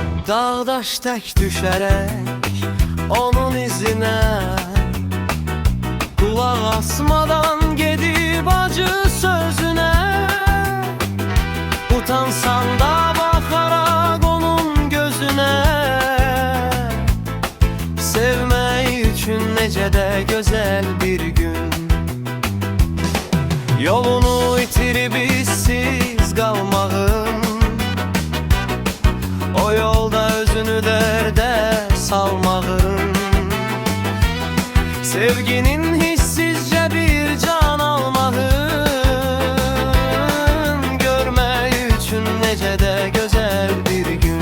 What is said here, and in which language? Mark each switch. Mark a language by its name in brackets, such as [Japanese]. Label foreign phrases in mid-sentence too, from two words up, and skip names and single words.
[Turkish] Dağdaş tek düşerek onun izine, kulak asmadan gedib acı sözüne. Utansan da bakarak onun gözüne, sevmek için [Azerbaijani] necə de [Turkish] güzel bir gün. [Azerbaijani] Yolunu itirib işsiz qalmağın, o yolda özünü dərdə salmağın, sevginin hissizce bir can almağın, görmək üçün necə də gözəl bir gün.